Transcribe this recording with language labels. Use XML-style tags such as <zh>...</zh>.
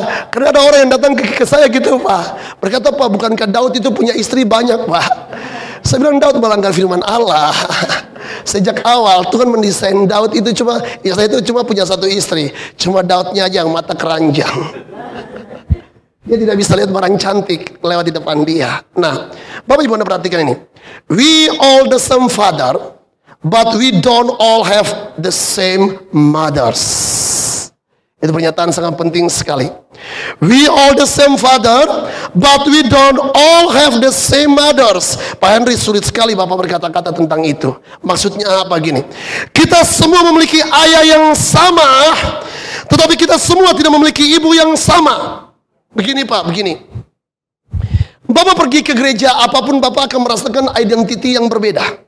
<id>Karena ada orang yang datang ke saya gitu Pak, berkata Pak, bukankah Daud itu punya istri banyak Pak? Saya bilang Daud melanggar firman Allah. Sejak awal Tuhan mendesain Daud itu cuma, ya saya itu cuma punya 1 istri. Cuma Daudnya aja yang mata keranjang. Dia tidak bisa lihat orang cantik lewat di depan dia. Nah, Bapak Ibu Anda perhatikan ini.</id> <en>We all the same father, but we don't all have the same mothers.</en> <id>Itu pernyataan sangat penting sekali.</id> <en>We all the same father, but we don't all have the same mothers.</en> <id>Pak Henry, sulit sekali Bapak berkata-kata tentang itu. Maksudnya apa gini? Kita semua memiliki ayah yang sama, tetapi kita semua tidak memiliki ibu yang sama. Begini Pak, begini. Bapak pergi ke gereja, apapun Bapak akan merasakan identiti yang berbeda.</id>